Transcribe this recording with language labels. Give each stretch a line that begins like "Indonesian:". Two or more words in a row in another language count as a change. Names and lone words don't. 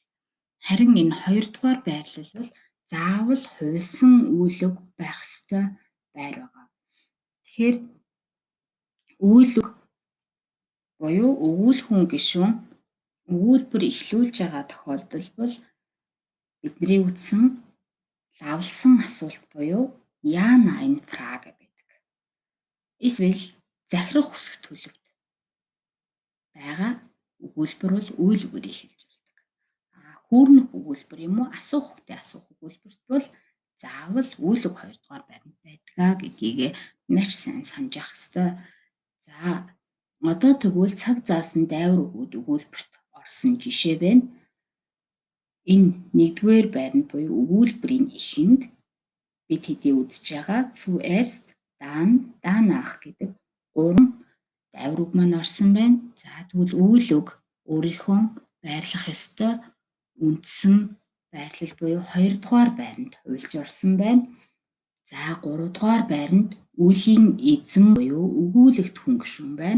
Mongolian: Харин энэ 2-дугаар байрлал бол заавал хувьсан үйл үг байх ёстой байр байгаа. Тэгэхээр үйл үг буюу өгүүлхэн гишүүн өгүүлбэр эхлүүлж байгаа тохиолдол бол бидний үзсэн лавлсан асуулт буюу
German: ja nein Frage
Mongolian: байдаг. Эсвэл захирах хүсэх төлөвт байгаа өгүүлбэр бол үйл үгээр эхэлж болдог. Хүүрнэх өгүүлбэр юм уу асуух хөтэ асуух өгүүлбэрт бол заавал үйл үг 2-дугаар байранд байдгаа гэдгийг маш сайн санаж явах ёстой. За одоо тэгвэл цаг заасан дайвар үгүүд өгүүлбэрт орсон жишээ байна. Энэ 1-р байранд буюу өгүүлбэрийн эхэнд бид хэдий үзэж байгаа
German: zuerst, dann, danach
Mongolian: гэдэг 3 дайвар үг маань орсон байна. За тэгвэл үйл үг өөрийнхөө байрлах ёстой үндсэн байрлал буюу 2-дугаар байранд хувилж орсон байна. За 3-дугаар байранд үеийн эзэн буюу өгүүлэгт хүн гишүүн байна.